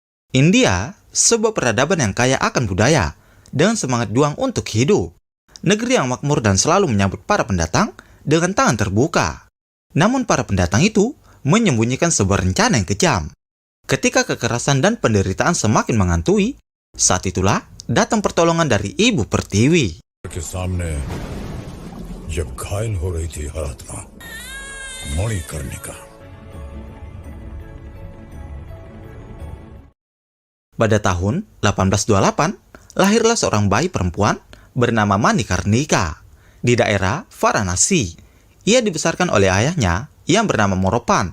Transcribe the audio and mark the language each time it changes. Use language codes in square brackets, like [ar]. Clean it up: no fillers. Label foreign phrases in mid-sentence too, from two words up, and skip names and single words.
[id] India, sebuah peradaban yang kaya akan budaya, dengan semangat juang untuk hidup. Negeri yang makmur dan selalu menyambut para pendatang dengan tangan terbuka. Namun para pendatang itu menyembunyikan sebuah rencana yang kejam. Ketika kekerasan dan penderitaan semakin menghantui, saat itulah datang pertolongan dari Ibu Pertiwi. [hi] के सामने जब घायल हो रही थी हर आत्मा मणिकर्णिका। [id] Pada tahun 1828, lahirlah seorang bayi perempuan bernama Manikarnika di daerah Varanasi. Ia dibesarkan oleh ayahnya yang bernama Moropan.